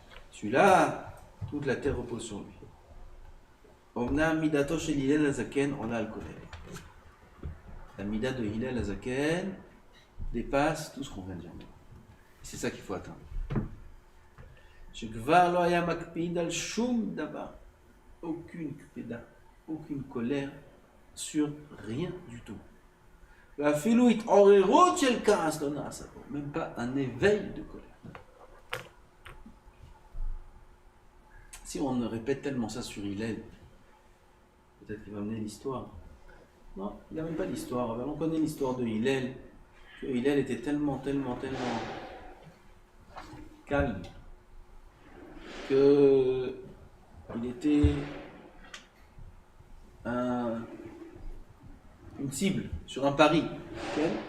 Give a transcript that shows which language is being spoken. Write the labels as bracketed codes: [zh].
[fr] Celui-là, toute la terre repose sur lui. [he] Omnam midato shel Hillel Hazaken ola al kolel. [fr] La mida de Hillel Hazaken dépasse tout ce qu'on vient de dire. C'est ça qu'il faut atteindre. [he] שכבר לא היה מקפיד על שום דבר, [fr] aucune קפידה, aucune colère sur rien du tout. [he] ואפילו התעוררות של כעס לא נעשה פה, [fr] même pas un éveil de colère. Si on répète tellement ça sur Hillel, peut-être qu'il va mener l'histoire. Non, il n'y a même pas l'histoire. On connaît l'histoire de Hillel, que Hillel était tellement calme, qu'il était une cible sur un pari. Okay?